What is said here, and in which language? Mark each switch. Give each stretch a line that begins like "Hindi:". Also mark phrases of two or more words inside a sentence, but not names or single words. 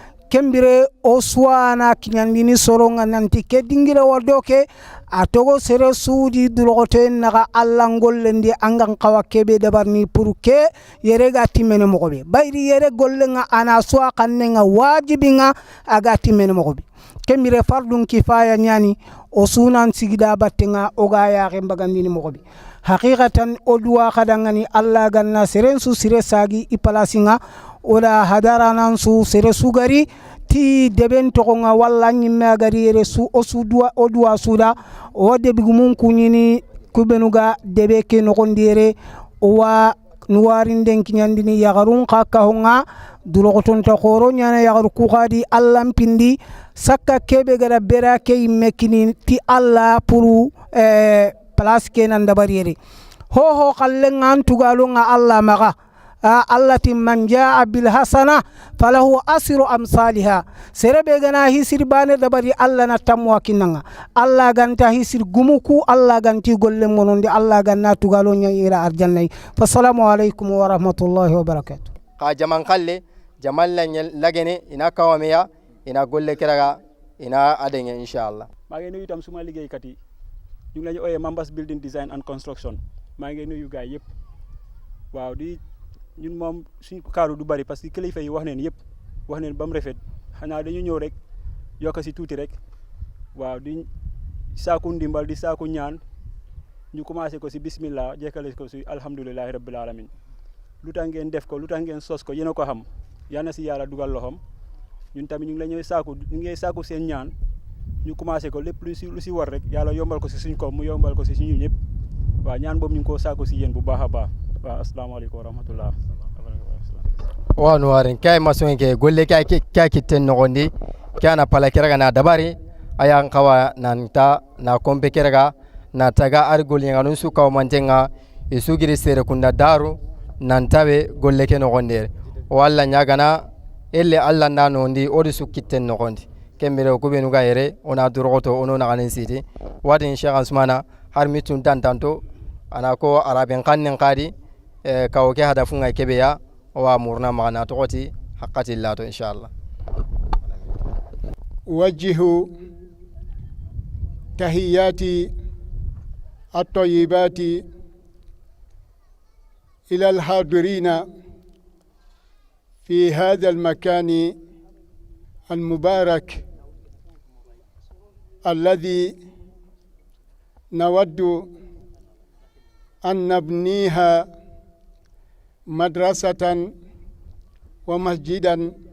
Soninke: kembire o suwana kinyandini soronga nanti ke dingira wadoke atogo sere suudi durogoto naga Allah ngollendi angan kawa kebe dabarni pour ke yere ga timene mogobe bayri yere gollenga ana suwa kannenga wajibinga aga timene mogobe kembire
Arabic: فرض كفاية
Soninke: nyani o sunan sigida battenga oga ya gembagandini mogobe haqiqatan odwa kadangani Allah ganna seren su sire sagi ipalasinga ola hadaranan su sere sugari ti deben tokonga walla nyimme agari yere su osudwa odwa suda o debigumun kunyini kubenuga debe ke nokondire owa nuwarin den kinyandini yagarun kakahonga dulogoton ta khoro nyana yagaru kugadi allam pindi sakka kebe gara bera ke immekini ti alla puru place ke nan dabariere ho kallengan tugalunga alla maga allati
Arabic: من جاء بالحسنة فله عشر أمثالها
Soninke: gana hisir bane dabari alla na tamwa kinanga alla ganta hisir gumuku alla ganti golle monondi alla ganna tugalo nya ira arjanna
Arabic: فالسلام عليكم ورحمة الله وبركاته
Soninke: ka jaman kalle jamal lagene ina kawameya ina golle kiraga ina adenge inshallah
Wolof: maa ngi nuyu itam suma liggéeykat yi ñu ngi lañu oyé Mambas Building Design and Construction maa ngi nuyu gaay yëpp waaw di ñun moom suñu kaaru du bari parce que kilifa yi wax neen yëpp wax neen ba mu rafet xanaa dañu ñëw rek yokk si tuuti rek waaw di saaku ndimbal di saaku ñaan ñu commencé ko si bismillah jekkale ko si
Arabic: الحمد لله رب العالمين
Wolof: lu tax ngeen def ko lu tax ngeen sos ko yéen a ko xam yal na si yàlla dugal loxom ñun tamit ñu ngi la ñëw saaku ñu ngi saaku seen ñaan ñu commencé ko lépp lu si war rek yàlla yombal ko si suñ ko mu yombal ko si suñu ñëpp waaw ñaan boobu ñu ngi koo saaku si yéen bu baax a baax waaw
Arabic: السلام عليكم ورحمة الله
Soninke: wa nuwarin kay mason ke golle kay kitten nogondi kana pala kiraga na dabari ayan kawa nanta na kompe kiraga na taga ar golle nganu su kaw mantenga isugiri sere kunda daru nantabe golle ke nogonde walla nyagana elle alla nano ndi odi su kitten nogondi kembere ko benu ga yere ona duroto ono na ganen siti wadin Sheikh Usmana har mitun tantanto ana ko araben kannen qadi kawo ke hadafunga kebeya wa murna magana tokoti haqqati llato inshallah
Arabic: وجهوا تحياتي الطيبات إلى الحاضرين في هذا المكان المبارك الذي نود أن نبنيها مدرسة ومسجدا